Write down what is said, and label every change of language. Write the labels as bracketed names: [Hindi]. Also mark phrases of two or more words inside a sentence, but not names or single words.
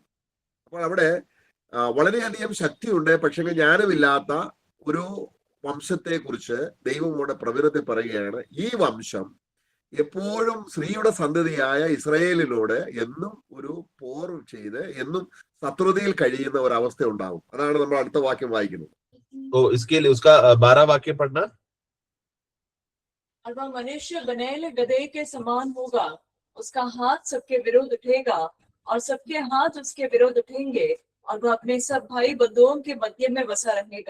[Malayalam] അപ്പോൾ അവിടെ വളരെയധികം ശക്തിയുണ്ട്, പക്ഷെ ജ്ഞാനമില്ലാത്ത ഒരു വംശത്തെ കുറിച്ച് ദൈവം ഇവിടെ പ്രവചനത്തിൽ പറയുകയാണ്. ഈ വംശം എപ്പോഴും സ്ത്രീയുടെ സന്തതിയായ ഇസ്രായേലിനോട് എന്നും ഒരു പോർ ചെയ്ത് എന്നും ശത്രുതയിൽ കഴിയുന്ന ഒരവസ്ഥ ഉണ്ടാവും. അതാണ് നമ്മൾ അടുത്ത വാക്യം വായിക്കുന്നത്. [Hindi] तो इसके लिए उसका 12 वाक्य पढ़ना। और वह मनुष्य बनेले गधे के समान होगा, उसका हाथ सबके विरुद्ध उठेगा और सबके हाथ उसके विरुद्ध उठेंगे और वह अपने सब भाई बंधुओं के मध्य में बसा रहेगा।